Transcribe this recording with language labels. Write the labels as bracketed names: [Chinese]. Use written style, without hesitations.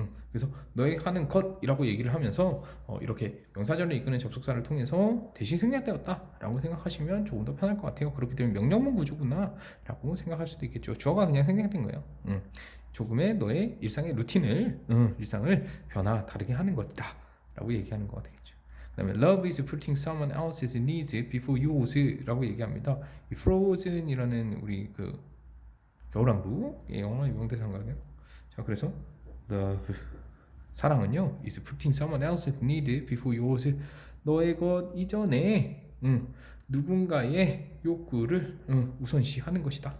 [Korean] 그래서 너의 하는 것이라고 얘기를 하면서 이렇게 명사절을 이끄는 접속사를 통해서 대신 생략되었다라고 생각하시면 조금 더 편할 것 같아요. 그렇기 때문에 명령문 구조구나라고 생각할 수도 있겠죠. 주어가 그냥 생략된 거예요. 조금의 너의 일상의 루틴을 일상을 다르게 하는 것이다라고 얘기하는 거 되겠죠. 그다음에 [English] love is putting someone else's needs before yours [Korean] 라고 얘기합니다. 이 frozen이라는 우리 그 겨울왕국의 영화 유명대사인가요? 자, 그래서 love, 사랑은요 [English] is putting someone else's need before yours, [Korean] 너의 것 이전에 누군가의 욕구를 우선시하는 것이다.